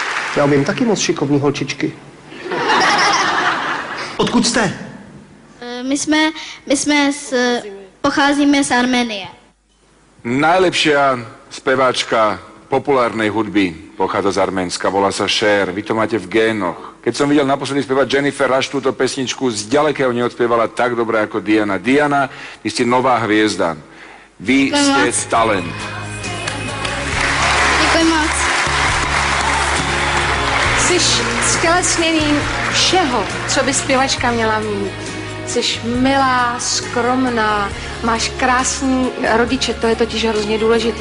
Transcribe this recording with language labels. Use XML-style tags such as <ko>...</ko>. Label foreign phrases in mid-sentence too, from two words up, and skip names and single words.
<cs>Já umím taky moc šikovný holčičky. Odkud jste? Pocházíme z Arménie.</cs> <sk>Najlepšia speváčka populárnej hudby pochádza z Arménska, volá sa Cher. Vy to máte v génoch. Keď som videl naposledy spevať Jennifer Rush túto pesničku, zďaleka ju neodspievala tak dobre ako Diana. Diana, vy ste nová hviezda. Vy ste talent.</sk> <cs>Děkuji moc. Jsi ztělesněním všeho, co by zpěvačka měla mít. Jsi milá, skromná, máš krásný rodiče, to je totiž hrozně důležitý.</cs>